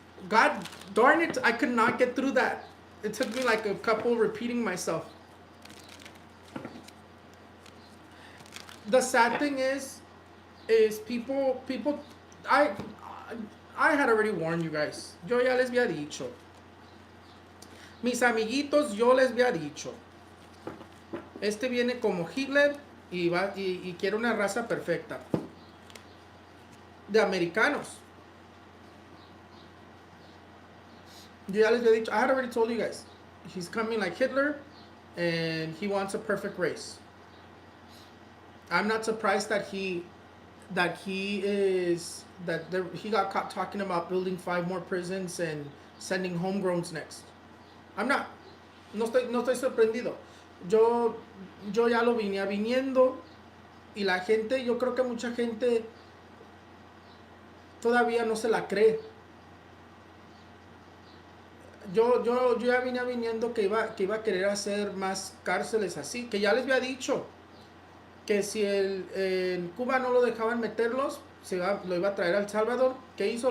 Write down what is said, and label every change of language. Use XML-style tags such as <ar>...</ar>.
<en>God darn it, I could not get through that. It took me like a couple repeating myself. The sad thing is people, I, I had already warned you guys.</en> <es>Yo ya les había dicho. Mis amiguitos, yo les había dicho. Este viene como Hitler y quiere una raza perfecta. De americanos. Yo ya les había dicho.</es> <en>I had already told you guys. He's coming like Hitler, and he wants a perfect race. I'm not surprised that he got caught talking about building 5 more prisons and sending homegrowns next. I'm not.</en> <es>No estoy sorprendido. Yo ya lo venía viniendo, y la gente, yo creo que mucha gente todavía no se la cree. Yo ya venía viniendo que iba a querer hacer más cárceles así, que ya les había dicho que si en Cuba no lo dejaban meterlos, lo iba a traer a El Salvador. ¿Qué hizo?</es>